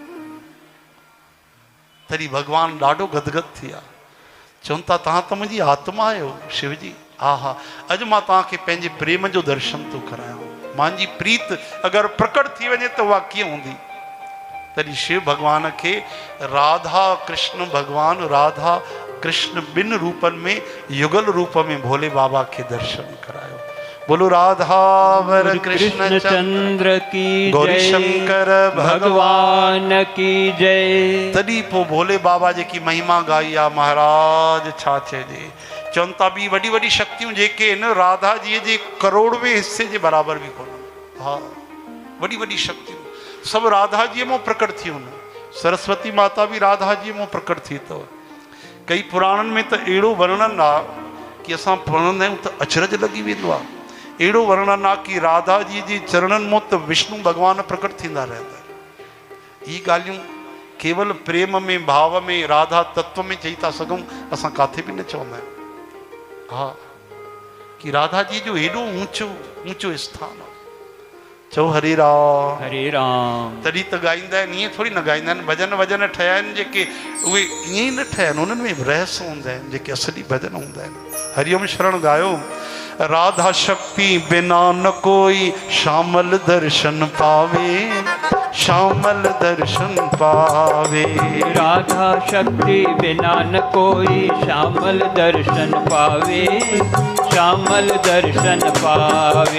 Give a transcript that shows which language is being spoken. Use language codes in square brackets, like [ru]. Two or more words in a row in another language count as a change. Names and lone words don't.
[sd] तॾहिं भॻवानु ॾाढो गदगद थी विया, चवनि था तव्हां त मुंहिंजी आत्मा आहियो शिव जी। हा हा, अॼु मां तव्हांखे पंहिंजे प्रेम जो दर्शन थो करायां। मुंहिंजी प्रीत अगरि प्रकट थी वञे त उहा कीअं हूंदी? तॾहिं शिव भगवान खे राधा कृष्ण भगवान राधा कृष्ण ॿिनि रूपनि में युगल रूप में भोले बाबा के दर्शन करायो। [hi] बोलो राधा वर कृष्ण चंद्र की गौरी शंकर भगवान की जय। [sd] तॾहिं पोइ भोले बाबा जेकी महिमा गाई आहे महाराज छा चइजे। चवनि था ॿी वॾी वॾी शक्तियूं जेके आहिनि राधा जी जे करोड़वें हिस्से जे बराबरि बि कोन। हा, वॾी वॾी शक्तियूं सभु राधा जी में प्रकट थियूं आहिनि। सरस्वती माता भी राधा जी में प्रकट थी अथव। कई पुराणनि में त अहिड़ो वर्णन आहे कि असां पढ़ंदा आहियूं त अचरज लॻी वेंदो आहे। अहिड़ो वर्णन आहे कि राधा जी जे चरणनि मां त विष्णु भगवान प्रकट थींदा रहंदा आहिनि। इहे ॻाल्हियूं केवल प्रेम में भाव में राधा तत्व में चई था सघूं, असां काथे बि न चवंदा आहियूं। हा, कि राधा जी जो हेॾो ऊंचो स्थान आहे। चओ हरे राम हरे राम। तॾहिं त गाईंदा आहिनि, ईअं थोरी न गाईंदा आहिनि। भजन ठहिया आहिनि जेके उहे ईअं ई न ठहिया आहिनि, उन्हनि में रहस्य हूंदा आहिनि जेके असली भजन हूंदा आहिनि। हरिओम शरण गायो। [hi] राधा शक्ति बिना न कोई श्यामल दर्शन पावे, श्यामल दर्शन पावे। राधा शक्ति बिना न कोई श्यामल दर्शन पावे, श्यामल दर्शन पावे।